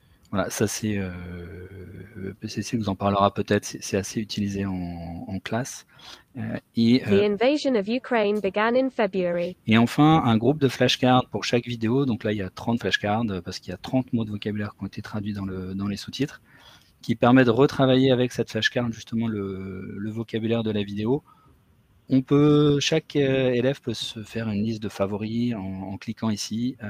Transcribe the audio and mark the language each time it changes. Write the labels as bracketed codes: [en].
[fr] Voilà, ça c'est PCC vous en parlera peut-être, c'est assez utilisé en classe. [en] The invasion of Ukraine began in February. [fr] Et enfin, un groupe de flashcards pour chaque vidéo. Donc là, il y a 30 flashcards parce qu'il y a 30 mots de vocabulaire qui ont été traduits dans les sous-titres, qui permet de retravailler avec cette flashcard justement le vocabulaire de la vidéo. Chaque élève peut se faire une liste de favoris en cliquant ici.